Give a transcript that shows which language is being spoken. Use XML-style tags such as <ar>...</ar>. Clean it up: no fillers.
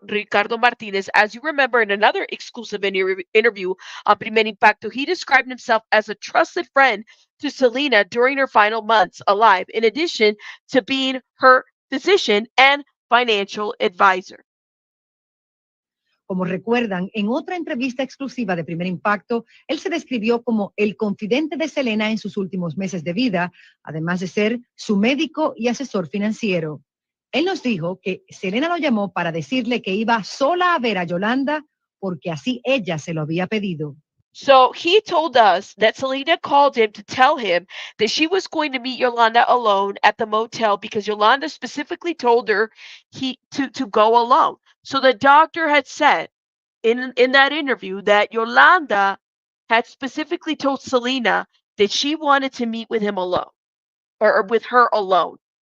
<en>Ricardo Martínez. As you remember in another exclusive interview on Primer Impacto, he described himself as a trusted friend to Selena during her final months alive, in addition to being her physician and financial advisor.</en> <es>Como recuerdan, en otra entrevista exclusiva de Primer Impacto, él se describió como el confidente de Selena en sus últimos meses de vida, además de ser su médico y asesor financiero. Él nos dijo que Selena lo llamó para decirle que iba sola a ver a Yolanda porque así ella se lo había pedido.</es> <en>So he told us that Selena called him to tell him that she was going to meet Yolanda alone at the motel because Yolanda specifically told her to go alone. So the doctor had said in that interview that Yolanda had specifically told Selena that she wanted to meet with him alone or with her alone.</en>